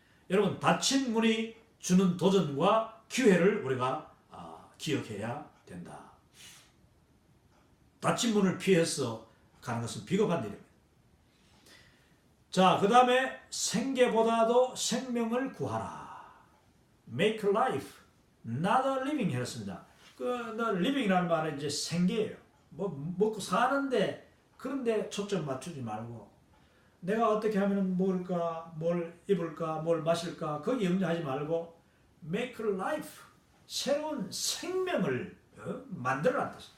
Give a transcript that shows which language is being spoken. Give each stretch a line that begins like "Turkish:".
Korean: 여러분 닫힌 문이 주는 도전과 기회를 우리가 기억해야 된다. 닫힌 문을 피해서 가는 것은 비겁한 일입니다. 자, 그 다음에 생계보다도 생명을 구하라.
English: Make life, not a living
Korean: 했습니다. living이라는 말은 이제 생계예요. 뭐 먹고 사는데 그런데 초점 맞추지 말고 내가 어떻게 하면 먹을까, 뭘 입을까, 뭘 마실까 거기 염려하지 말고
English: make life,
Korean: 새로운 생명을 만들어라.